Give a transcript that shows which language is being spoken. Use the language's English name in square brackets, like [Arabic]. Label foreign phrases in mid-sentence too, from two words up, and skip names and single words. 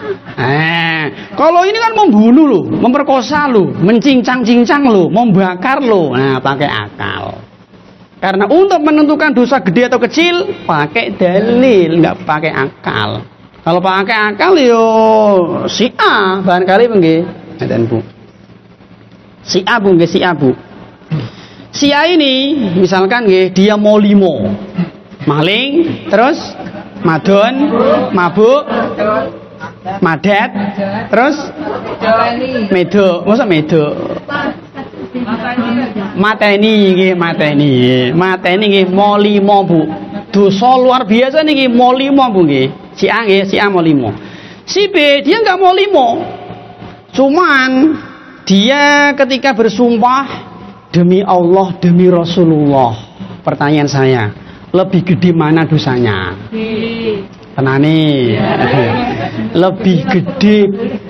[Indonesian] Kalau ini kan membunuh loh, memperkosa loh, mencincang-cincang loh, membakar loh. Nah, pakai akal. Karena untuk menentukan dosa gede atau kecil pakai dalil, nggak pakai akal. Kalau pakai akal yo si A barangkali [Javanese] nggih, ngeten [Indonesian] Bu. Si A Bu nggih, si A Bu. Si A ini misalkan nggih dia [Javanese] mau limo, maling, terus madon, mabuk, madet, terus medok, masa medok? Mateni nggih mau limo Bu. [Indonesian] Dosa luar biasa [Javanese] niki mau limo Bu nggih. [Indonesian] Si A nggih, si A [Javanese] mau limo. [Indonesian] Si B dia enggak [Javanese] mau limo. [Indonesian] Cuman dia ketika bersumpah demi Allah, demi Rasulullah. Pertanyaan saya, lebih gede mana dosanya? Tenane. Lebih gede B.